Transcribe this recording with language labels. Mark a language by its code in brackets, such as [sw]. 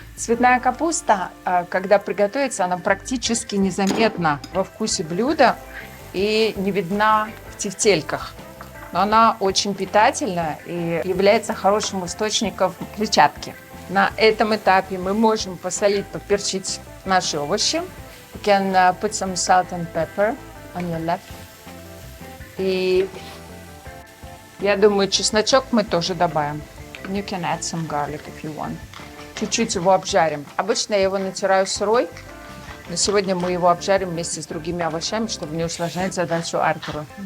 [ru] Цветная капуста, когда приготовится, она практически незаметна во вкусе блюда и не видна в тефтельках. Но она очень питательна и является хорошим источником клетчатки. На этом этапе мы можем посолить, поперчить наши овощи. [en] You can put some salt and pepper on your left. [ru] И я думаю, чесночок мы тоже добавим. [en] You can add some garlic if you want. [ru] Чуть-чуть его обжарим. Обычно я его натираю сырой, но сегодня мы его обжарим вместе с другими овощами, чтобы не усложнять задачу Артуру.